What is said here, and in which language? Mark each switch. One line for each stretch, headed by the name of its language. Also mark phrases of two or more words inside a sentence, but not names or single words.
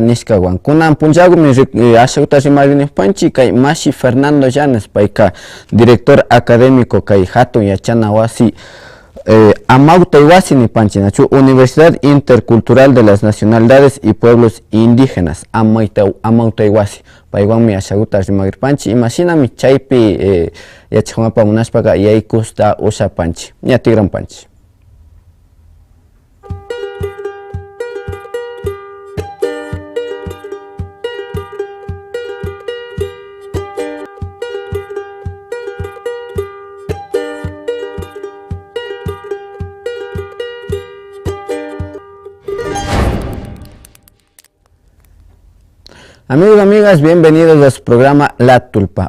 Quechua: nishkawan kunan punllagumi ashakuta rimarinikpanchik kay Mashi Fernando Llanes payka
Spanish: director académico
Quechua: kay hatun yachana wasi Amautay Wasi nipanchik nachu Universidad Intercultural de las Nacionalidades y Pueblos Indígenas Amautay Wasi paywanmi ashakuta rimagirpanchik imashinami chaypi yachakunapa munashpaka yaykusta ushapanchik ña tigranpanchik.
Spanish: Amigos y amigas, bienvenidos a su programa La Tulpa.